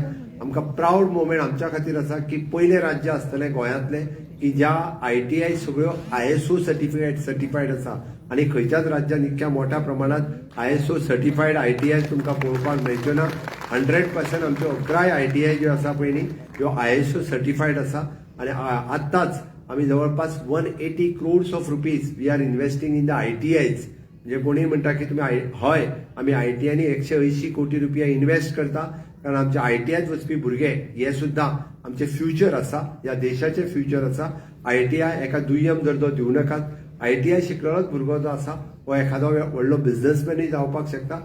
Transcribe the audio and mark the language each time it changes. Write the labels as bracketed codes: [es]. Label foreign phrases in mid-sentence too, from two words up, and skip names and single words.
[kok] आमकां [en] proud moment [kok] आमच्या खातीर आसा की पयले राज्य आसतलें गोंयांतलें की ज्या ITI सगळ्यो ISO सर्टिफायड आसा आणि खंयच्याच राज्यात इतक्या मोठ्या प्रमाणात ISO सर्टिफायड ITI तुमकां पळोवपाक मेळच्यो ना. 100% आमच्यो 11 ITI ज्यो आसा पळय न्ही ह्यो ISO सर्टिफायड आसा. आणि आत्ताच आम्ही जवळपास [en] 180 crores of rupees we are investing in the ITIs. [kok] म्हणजे कोणी म्हणटा की तुम्ही हय आम्ही ITIनी 180 कोटी रुपया इन्व्हेस्ट करता, कारण आमच्या ITIत वचपी भुरगे हे सुद्धा आमचे फ्युचर आसा, या देशाचे फ्युचर आसा. ITI एका दुय्यम दर्जो दिवं नाकात. ITI शिकलेलोच भुरगो जो आसा हो एखादो व्हडलो बिझनेसमॅनूय जावपाक शकता.